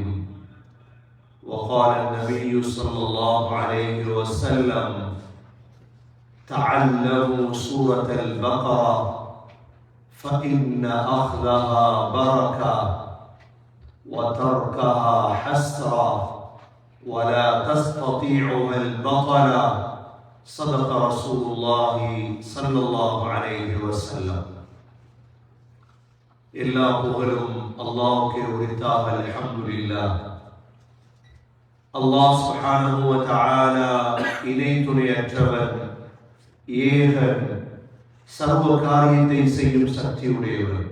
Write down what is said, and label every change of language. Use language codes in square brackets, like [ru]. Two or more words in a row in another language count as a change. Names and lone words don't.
[ar] وقال النبي صلى الله عليه وسلم: تعلموا سورة البقرة فإن أخذها بركة وتركها حسرة ولا تستطيعها البطلة. صدق رسول الله صلى الله عليه وسلم. [ta] எல்லா புகழும் அல்லாஹ்வுக்கே உரித்தாக. [ar] الحمد لله. الله سبحانه وتعالى [ta] இணை துணையற்றவன், ஏகன், சர்வ காரியத்தை செய்யும் சக்தியுடையவன்.